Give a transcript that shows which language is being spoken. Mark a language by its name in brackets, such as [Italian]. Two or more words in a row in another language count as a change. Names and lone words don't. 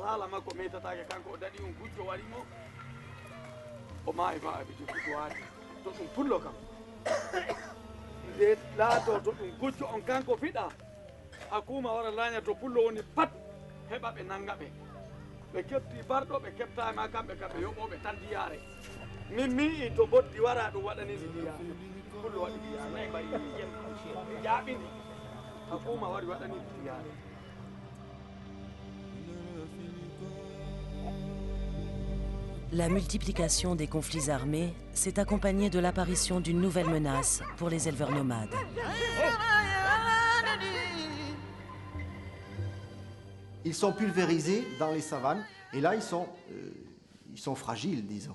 [Fula] haala makko metatake kanko o daɗi on gujjo warimo o maayi ma aɓe joggugo waati to ɗum pullo kam nde laato to ɗum gujjo on kanko fiɗa hakuma wara laña to pullo woni pat heɓa ɓe nanga ɓe ɓe kefti barɗo ɓe keftama kamɓe kamɓe yoɓoɓe tan diyare min mii to boddi wara ɗum waɗani ɗi diyare pullo waɗi diyare nayi bari jem jaaɓidi hakuma wari waɗani ɗi diyare. [French] La multiplication des conflits armés s'est accompagnée de l'apparition d'une nouvelle menace pour les éleveurs nomades. Ils sont pulvérisés dans les savanes et là ils sont fragiles, disons.